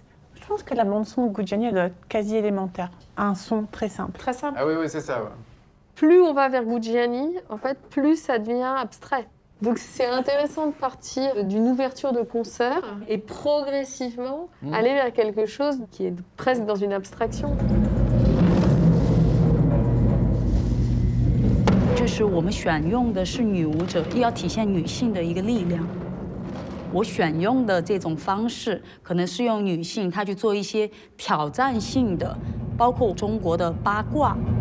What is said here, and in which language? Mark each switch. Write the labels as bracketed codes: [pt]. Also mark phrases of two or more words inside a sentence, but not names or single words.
[fr] Je pense que la bande-son de Gougiani, elle doit être quasi élémentaire. Un son très simple. Très simple. Ah oui, oui, c'est ça, ouais. Plus on va vers Gougiani, en fait, plus ça devient abstrait. Donc c'est intéressant de partir d'une ouverture de concert et progressivement aller vers quelque chose qui est presque dans une abstraction. [zh] 这是我们选用的是女舞者，要体现女性的一个力量。我选用的这种方式，可能是用女性她去做一些挑战性的，包括中国的八卦。